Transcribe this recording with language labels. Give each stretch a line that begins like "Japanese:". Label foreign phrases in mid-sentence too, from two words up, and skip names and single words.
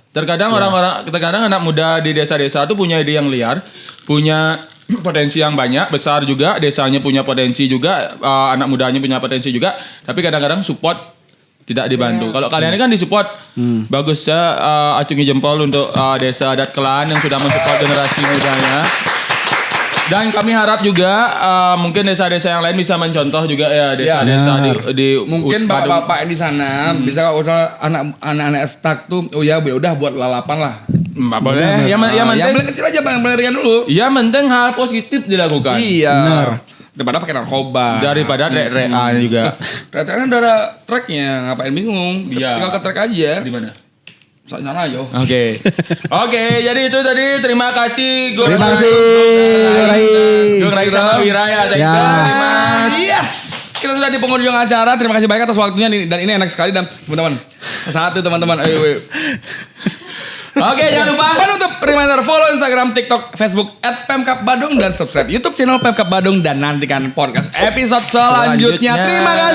Indonesian: Terkadang terkadang anak muda di desa-desa itu punya ide yang liar, punya potensi yang banyak, besar juga, desanya punya potensi juga, anak mudanya punya potensi juga, tapi kadang-kadang support tidak dibantu. Kalau kalian ini kan disupport, bagus ya, acungi jempol untuk desa adat Kelan yang sudah mensupport generasi mudanya. Dan kami harap juga mungkin desa-desa yang lain bisa mencontoh juga ya desa-desa di mungkin bapak-bapak yang di sana bisa kalau anak-anak stuck tuh, oh ya udah buat lalapan lah. Boleh. Yang Yang kecil aja bang, ringan dulu. Ya penting hal positif dilakukan. Iya. Benar. Daripada pakai narkoba. Daripada rek-rekan juga. Rek-rekan udah ada tracknya, ngapain bingung? Iya. Tinggal ke track aja. Di mana? Sana aja. Oke. Oke, jadi itu tadi terima kasih Gong Terima kasih, Rai. Gong Rai sama Wira ya.
English: Thank you
Indonesian: Ya.
English: very much. Yes.
Indonesian: Kita sudah di penghujung acara. Terima kasih banyak atas waktunya dan ini enak sekali dan teman-teman. Satu teman-teman. Ayo. Oke, jangan lupa Penutup
English: reminder follow
Indonesian: Instagram, TikTok, Facebook @pemkap_badung dan subscribe YouTube channel Pemkap Badung dan nantikan podcast episode selanjutnya. Terima kasih.